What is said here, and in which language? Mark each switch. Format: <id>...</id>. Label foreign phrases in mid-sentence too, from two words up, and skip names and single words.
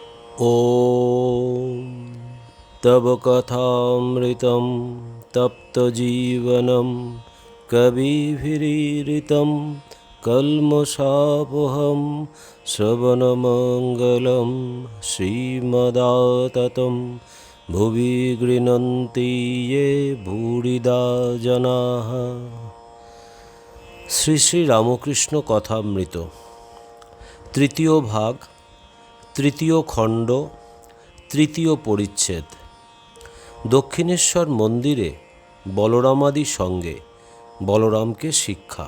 <sa>ॐ तव कथामृतं तप्तजीवनं कविभिरीरितं कल्मषापहं श्रवणमङ्गलं श्रीमदाततं भुवि गृह्णन्ति ये भूरिदा जनाः।</sa> <bn>শ্রী শ্রী রামকৃষ্ণ কথামৃত তৃতীয় ভাগ, তৃতীয় খণ্ড, তৃতীয় পরিচ্ছেদ। দক্ষিণেশ্বর মন্দিরে বলরামাদি সঙ্গে বলরামকে শিক্ষা।</bn>